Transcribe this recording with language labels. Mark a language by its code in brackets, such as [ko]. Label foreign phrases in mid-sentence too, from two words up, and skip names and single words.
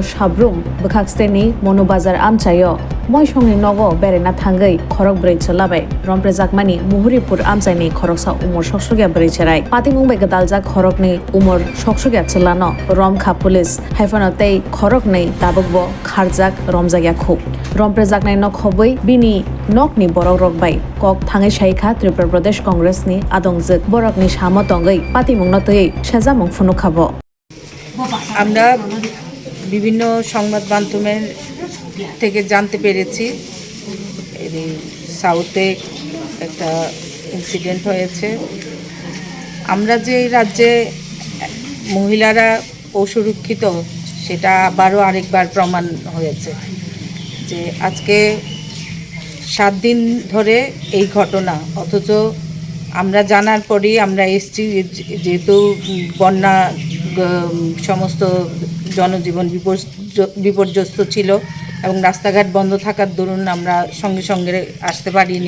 [trp] sabrum bwkhaksteni monobazar amchayo moisongni nogo berena thangui khorok bwrwi chelabai Rompherejakma ni Muhuripur amchaini khoroksa Umor Soksukya Bwrwi cherai patimung bai gdaljak khorokni Umor Soksukya chelano Romkha police haifano tei khorokni tabukbo kharjak romjakya khub Rompherejakma nok hobui bini nokni borok rok bai kok Thangwi Sogwikha Tripura Pradesh Congress ni adongjuk borokni samo tongui patimungno tui sejamung phunu khabo [bn] আমরা বিভিন্ন সংবাদ মাধ্যমের থেকে জানতে পেরেছি এই সাউথে একটা ইনসিডেন্ট হয়েছে। আমরা যে রাজ্যে মহিলারা অসুরক্ষিত সেটা আবারও আরেকবার প্রমাণ হয়েছে যে আজকে 7 দিন ধরে এই ঘটনা, অথচ আমরা জানার পরই আমরা এসছি, যেহেতু বন্যা সমস্ত জনজীবন বিপর্যস্ত ছিল এবং রাস্তাঘাট বন্ধ থাকার দরুন আমরা সঙ্গে সঙ্গে আসতে পারিনি।